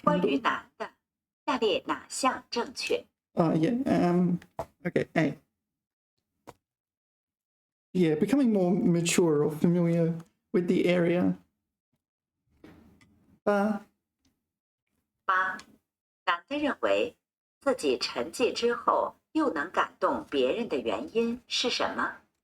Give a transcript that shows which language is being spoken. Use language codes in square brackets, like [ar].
[zh] 关于男的，下列哪项正确 [en] ？Yeah. Okay. A. Yeah, becoming more mature or familiar with the area. 8. [zh] 男的认为自己沉寂之后又能感动别人的原因是什么？